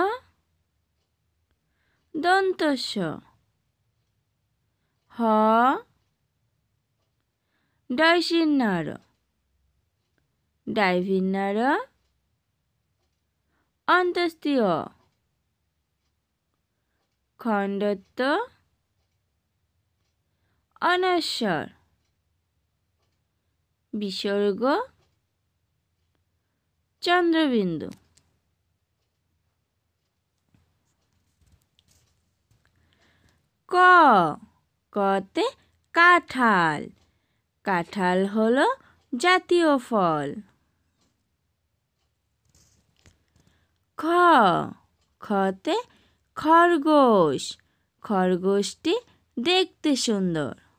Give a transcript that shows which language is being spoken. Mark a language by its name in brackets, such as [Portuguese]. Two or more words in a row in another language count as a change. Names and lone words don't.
[Bangla] দন্তস্য হ, ডয়সিন্যার ডাইভিন্যার অন্তস্তীয় খণ্ডত্ব অনস্বর বিসর্গ চন্দ্রবিন্দু। ক, কতে কাঁঠাল। কাঁঠাল হলো জাতীয় ফল। খ, খতে খরগোশ। খরগোশটি দেখতে সুন্দর।